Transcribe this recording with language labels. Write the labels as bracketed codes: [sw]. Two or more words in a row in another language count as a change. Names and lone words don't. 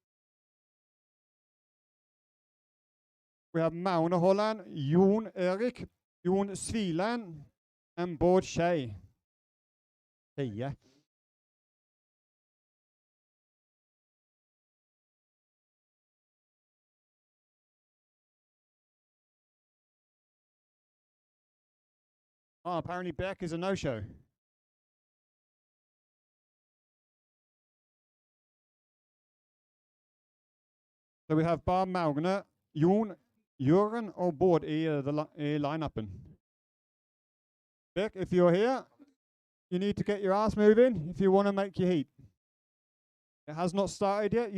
[en] We have Magne Holland, Jon Erik, Jon Sviland, and Bård Skei. Yeah. Oh, apparently Beck is a no-show. So we have Bob Magne, Jon, Jæren, [no] og Bård i line-upen. [en] Beck, if you're here, you need to get your ass moving if you want to make your heat. It has not started yet.